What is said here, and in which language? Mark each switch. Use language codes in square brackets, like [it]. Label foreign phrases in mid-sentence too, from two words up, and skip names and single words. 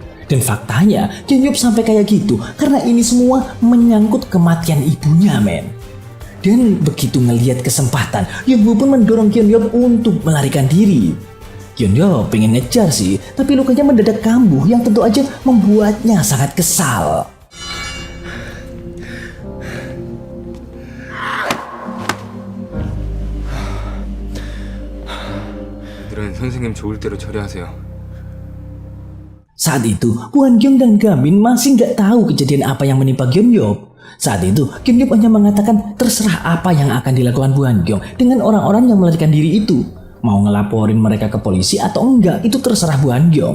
[id] Dan faktanya Gyeonhyuk sampai kayak gitu karena ini semua menyangkut kematian ibunya men. Dan begitu ngelihat kesempatan, Yunwoo pun mendorong Gyeonhyuk untuk melarikan diri. Gyeonhyuk pengen ngejar sih, tapi lukanya mendadak kambuh yang tentu aja membuatnya sangat kesal. [ko] 들은 선생님 좋을 대로 처리하세요. [id] Saat itu, Bu Han-gyong dan Gamin masih nggak tahu kejadian apa yang menimpa Gyeonhyuk. Saat itu, Gyeonhyuk hanya mengatakan terserah apa yang akan dilakukan Bu Han-gyong dengan orang-orang yang melarikan diri itu. Mau ngelaporin mereka ke polisi atau enggak, itu terserah Bu Han-gyong.